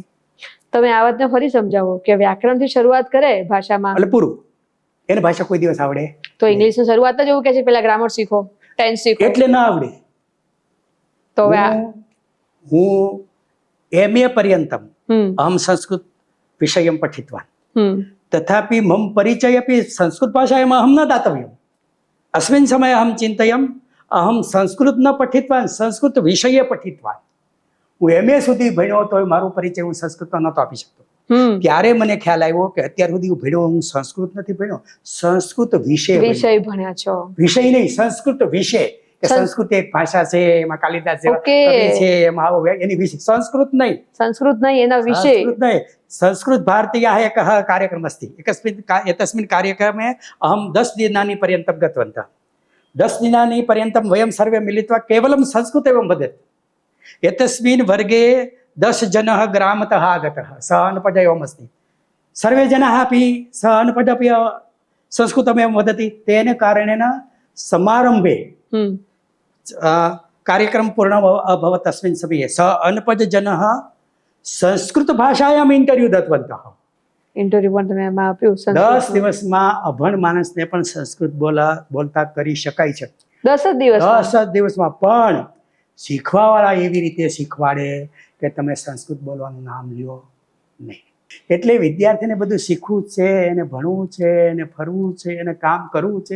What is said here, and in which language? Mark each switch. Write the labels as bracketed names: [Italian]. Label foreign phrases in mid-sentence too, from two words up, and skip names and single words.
[Gujarati] તમે આ વાતને ફરી સમજાવો કે વ્યાકરણથી શરૂઆત કરે ભાષામાં એટલે પૂરું, એને ભાષા કોઈ દિવસ આવડે તો ઇંગ્લિશની શરૂઆત જ એવું કે છે પેલા ગ્રામર શીખો, ટેન્સ શીખો, એટલે ના આવડે. તો હું [Sanskrit] MA पर्यन्तम् अहम् संस्कृत विषयम् पठितवान् तथापि मम परिचयमपि संस्कृत भाषायाम् अहम् न दातव्यम्. अस्मिन् समये अहं चिन्तयम् अहं संस्कृत न पठितवान्, संस्कृत विषये पठितवान्. [Gujarati] હું MA સુધી ભણ્યો તો મારો પરિચય હું સંસ્કૃતમાં નહોતો આપી શકતો. ત્યારે મને ખ્યાલ આવ્યો કે અત્યાર સુધી હું ભણ્યો, હું સંસ્કૃત નથી ભણ્યો, સંસ્કૃત વિષય ભણ્યા છો. વિષય નહીં, સંસ્કૃત વિષય. સંસ્કૃત એક ભાષા છે, એમાં કાલિદાસ જેવા કવિ છે, એમાં આવો એની વિષય. સંસ્કૃત નહીં, એના વિષય. સંસ્કૃત નહીં, [Sanskrit] संस्कृत भारतीयः एकः कार्यक्रमः अस्ति. एतस्मिन् कार्यक्रमे अहं 10 दिनानि पर्यन्तं गतवन्तः. 10 दिनानि पर्यन्तं वयं सर्वे मिलित्वा केवलं संस्कृतमेव वदति. एतस्मिन् वर्गे 10 जनाः ग्रामतः आगतः, सः अनपढ एवम् अस्ति. सर्वे जनाः अपि सः अनपढ अपि संस्कृतमेव वदति. तेन कारणेन समारम्भे कार्यक्रम पूर्ण अभवत्. तस्मिन् समये सः अनपढ जनः संस्कृतभाषायाम् इण्टर्व्यू दत्तवन्तः. [Gujarati] ઇન્ટરવ્યુ પણ તમે એમાં આપ્યું? 10 દિવસમાં અભણ માણસને પણ સંસ્કૃત બોલતા કરી શકાય છે. 10 જ દિવસમાં પણ શીખવાવાળા એવી રીતે શીખવાડે કે તમે સંસ્કૃત બોલવાનું નામ લ્યો નહીં. એટલે વિદ્યાર્થીને બધું શીખવું છે, એને ભણવું છે, એને ફરવું છે, એને કામ કરવું છે.